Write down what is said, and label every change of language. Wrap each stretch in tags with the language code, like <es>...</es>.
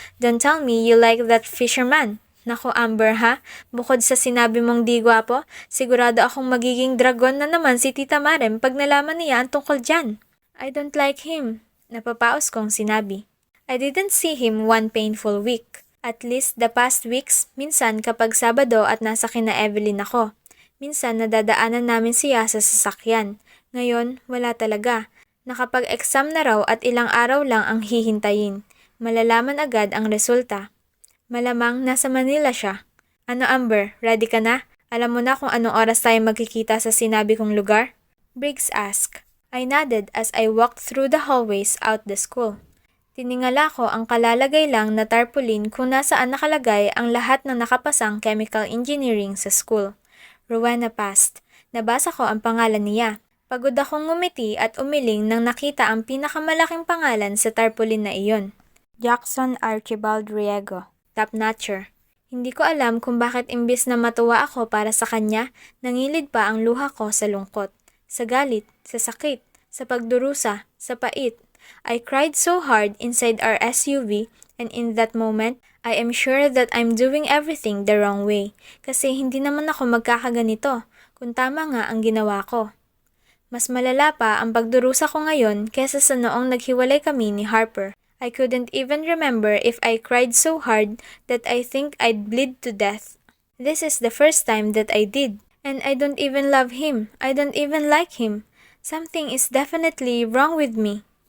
<en>Don't tell me you like that fisherman.</en> <tl>Naku, Amber ha? Bukod sa sinabi mong di gwapo, sigurado akong magiging dragon na naman si Tita Marem pag nalaman niya ang tungkol dyan.</tl> <en>I don't like him.</en> <tl>Napapaos kong sinabi.</tl> <en>I didn't see him one painful week. At least the past weeks,</en> <tl>minsan kapag Sabado at nasa kina Evelyn ako. Minsan nadadaanan namin siya sa sasakyan. Ngayon, wala talaga. Nakapag-exam na raw at ilang araw lang ang hihintayin. Malalaman agad ang resulta. Malamang nasa Manila siya. Ano Amber, ready ka na? Alam mo na kung anong oras tayo magkikita sa sinabi kong lugar?</tl> <en>Briggs asked. I nodded as I walked through the hallways out the school.</en> <tl>Tiningala ko ang kalalagay lang na tarpaulin kung nasaan nakalagay ang lahat ng nakapasang chemical engineering sa school.</tl> <en>Rowena passed.</en> <tl>Nabasa ko ang pangalan niya. Pagod akong ngumiti at umiling nang nakita ang pinakamalaking pangalan sa tarpaulin na iyon. Jackson Archibald Riego, top-notcher. Hindi ko alam kung bakit imbis na matuwa ako para sa kanya, nangilid pa ang luha ko sa lungkot, sa galit, sa sakit, sa pagdurusa, sa pait.</tl> <en>I cried so hard inside our SUV and in that moment, I am sure that I'm doing everything the wrong way</en> <tl>kasi hindi naman ako magkakaganito kung tama nga ang ginawa ko. Mas malala pa ang pagdurusa ko ngayon kesa sa noong naghiwalay kami ni Harper.</tl> <en>I couldn't even remember if I cried so hard that I think I'd bleed to death. This is the first time that I did, and I don't even love him. I don't even like him. Something is definitely wrong with me.</en>